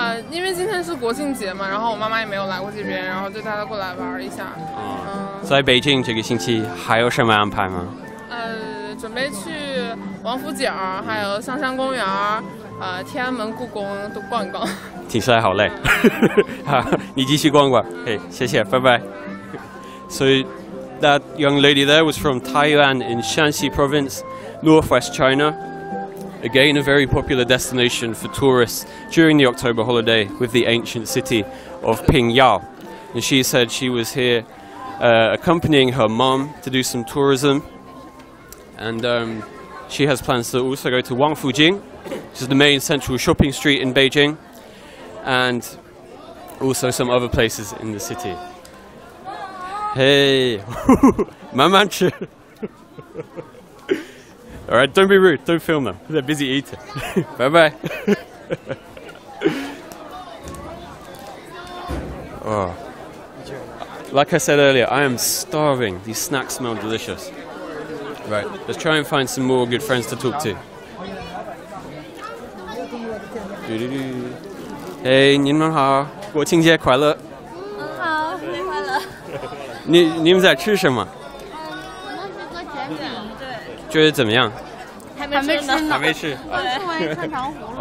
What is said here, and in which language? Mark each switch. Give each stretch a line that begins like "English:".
Chinese: 因为今天是国庆节嘛，然后我妈妈也没有来过这边，然后就带她过来玩一下。在北京这个星期还有什么安排吗？准备去王府井，还有香山公园，天安门、故宫都逛一逛。听起来好累。好，你继续逛逛。嘿，谢谢，拜拜。
English: So that young lady there was from Taiyuan in Shanxi province, northwest China. Again, a very popular destination for tourists during the October holiday with the ancient city of Pingyao. And she said she was here accompanying her mom to do some tourism. And she has plans to also go to Wangfujing, which is the main central shopping street in Beijing, and also some other places in the city.
Chinese: Hey, 慢慢吃.
English: Alright, don't be rude, don't film them. They're busy eating. Bye bye. Oh. Like I said earlier, I am starving. These snacks smell delicious. Right, let's try and find some more good friends to talk to.
Chinese: Hey, 你们好，国庆节快乐。好，新年快乐。你们在吃什么？我们是做甜点，对。觉得怎么样？还没吃呢。还没吃。我吃完串糖葫芦。